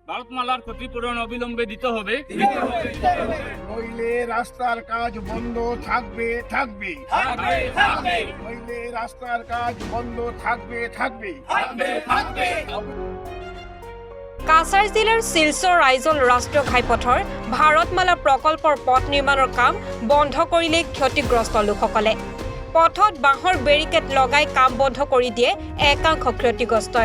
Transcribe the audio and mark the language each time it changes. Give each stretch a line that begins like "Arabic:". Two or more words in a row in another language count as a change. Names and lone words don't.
Bangla: ভারতমালার ক্ষতিপূরণ অবিলম্বে দিতে হবে, নইলে রাস্তার কাজ বন্ধ থাকবে। নইলে রাস্তার কাজ বন্ধ থাকবে।
Assamese: কাছাৰ জিলাৰ শিলচৰ ৰাইজল ৰাষ্ট্ৰীয় ঘাইপথৰ ভাৰতমালা প্ৰকল্পৰ পথ নিৰ্মাণৰ কাম বন্ধ কৰিলে ক্ষতিগ্ৰস্ত লোকসকলে। পথত বাঁহৰ বেৰিকেড লগাই কাম বন্ধ কৰি দিয়ে একাংশ ক্ষতিগ্ৰস্তই।